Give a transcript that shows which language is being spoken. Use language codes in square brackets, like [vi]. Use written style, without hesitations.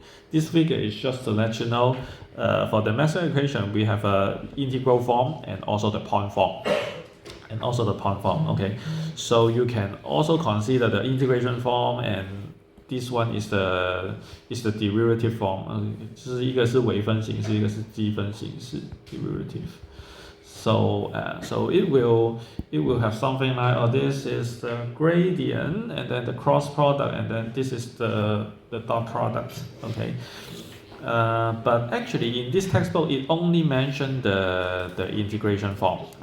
[en] This figure is just to let you know for the Maxwell equation we have a integral form and also the point form. Okay, so you can also consider the integration form, and this one is the derivative form. [zh] 就是一个是微分形式，一个是积分形式 derivative. [en] So it will have something like, oh, this is the gradient, and then the cross product, and then this is the dot product. Okay, but actually in this textbook it only mentioned the integration form.